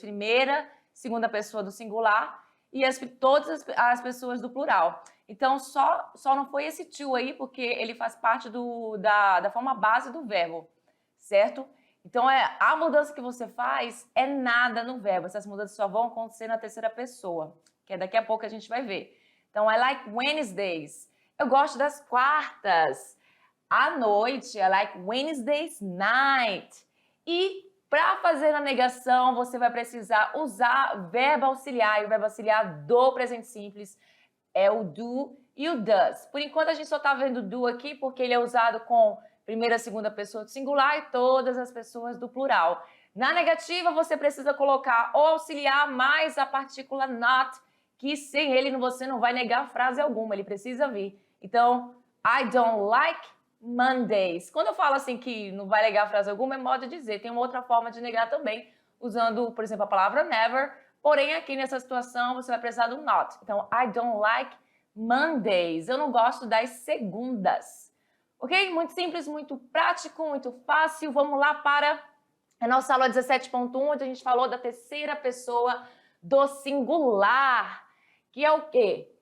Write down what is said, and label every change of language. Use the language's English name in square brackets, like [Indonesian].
[Portuguese] Primeira, segunda pessoa do singular e todas as pessoas do plural. Então, só não foi esse to aí, porque ele faz parte da forma base do verbo, certo? Então, a mudança que você faz é nada no verbo. Essas mudanças só vão acontecer na terceira pessoa, que daqui a pouco a gente vai ver. Então, [English] I like Wednesdays. [Portuguese] Eu gosto das quartas. À noite, [English] I like Wednesdays night. [Portuguese] E para fazer a negação, você vai precisar usar verbo auxiliar. E o verbo auxiliar do presente simples é o do e o does. Por enquanto, a gente só está vendo do aqui porque ele é usado com primeira, segunda pessoa do singular e todas as pessoas do plural. Na negativa, você precisa colocar o auxiliar mais a partícula not, que sem ele você não vai negar frase alguma, ele precisa vir. Então, [English] I don't like Mondays. [Portuguese] Quando eu falo assim que não vai negar frase alguma, é modo de dizer. Tem uma outra forma de negar também, usando, por exemplo, a palavra never. Porém, aqui nessa situação, você vai precisar do not. Então, [English] I don't like Mondays. [Portuguese] Eu não gosto das segundas. Ok? Muito simples, muito prático, muito fácil. Vamos lá para a nossa aula 17.1, onde a gente falou da terceira pessoa do singular. Que é o quê?